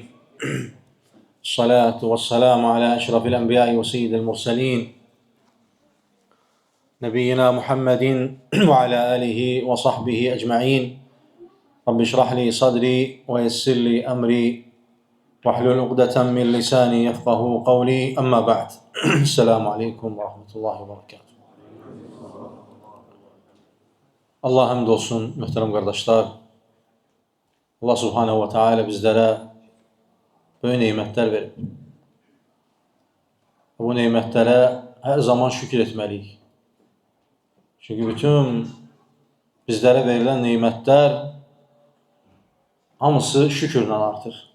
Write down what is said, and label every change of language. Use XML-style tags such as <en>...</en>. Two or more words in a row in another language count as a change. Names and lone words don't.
<ar>الصلاة والسلام على أشرف الأنبياء وسيد المرسلين نبينا محمد وعلى آله وصحبه أجمعين. رب اشرح لي صدري ويسر لي أمري واحلل عقدة من لساني يفقه قولي. أما بعد. السلام عليكم ورحمة الله وبركاته.</ar> <az>Allah həmd olsun, möhtərəm qardaşlar.</az> <ar>الله سبحانه وتعالى</ar> <az>bizlərə böyük neymətlər verib. Bu neymətlərə hər zaman şükür etməliyik. Çünki bütün bizlərə verilən neymətlər hamısı şükürlə artır.</az>